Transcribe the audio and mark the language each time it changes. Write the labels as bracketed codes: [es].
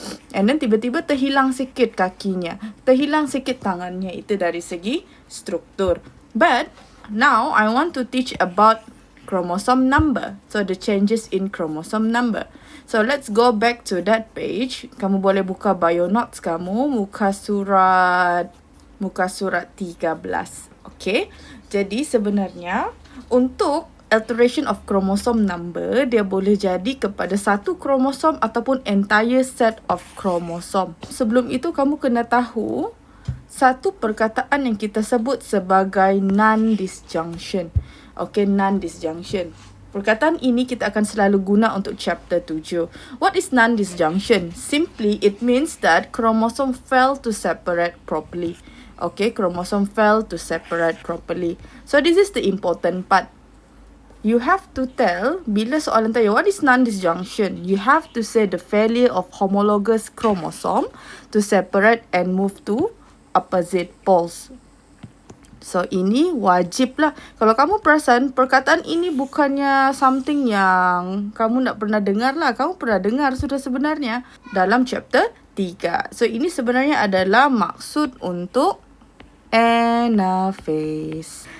[en] And then [ms] tiba-tiba terhilang sikit kakinya, terhilang sikit tangannya. Itu dari segi struktur. [en] But now I want to teach about chromosome number. So the changes in chromosome number. So let's go back to that page. [ms] Kamu boleh buka bio notes kamu, muka surat 13. Okay. Jadi sebenarnya untuk [en] alteration of chromosome number, [ms] dia boleh jadi kepada satu kromosom ataupun [en] entire set of chromosome. [ms] Sebelum itu kamu kena tahu satu perkataan yang kita sebut sebagai Nondisjunction. Okay, Nondisjunction. Perkataan ini kita akan selalu guna untuk chapter 7. [en] What is Nondisjunction? Simply, it means that chromosome fail to separate properly. Okay, chromosome fail to separate properly. So this is the important part. You have to tell, [ms] bila soalan tanya, [en] what is non-disjunction? You have to say the failure of homologous chromosome to separate and move to opposite poles. [ms] So, ini wajib lah. Kalau kamu perasan, perkataan ini bukannya something yang kamu nak pernah dengar lah. Kamu pernah dengar sudah sebenarnya dalam chapter 3. So, ini sebenarnya adalah maksud untuk anaphase.